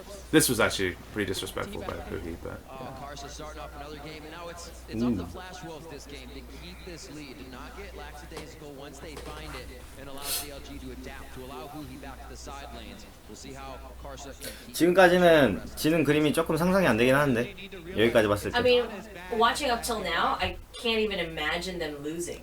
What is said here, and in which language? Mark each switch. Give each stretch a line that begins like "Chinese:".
English: This was actually pretty disrespectful by Poogie, but Carson starting off another game, and now it's up to Flash Wolves this game to keep this lead, to not get lackadaisical once they find it, and allow CLG to adapt, to allow Huhi back to the side lanes. We'll see how Carson can keep.
Korean: 지금까지는 지는 그림이 조금 상상이 안 되긴 하는데 여기까지 봤을
English: I
Korean: 때.
English: mean, watching up till now, I can't even imagine them losing.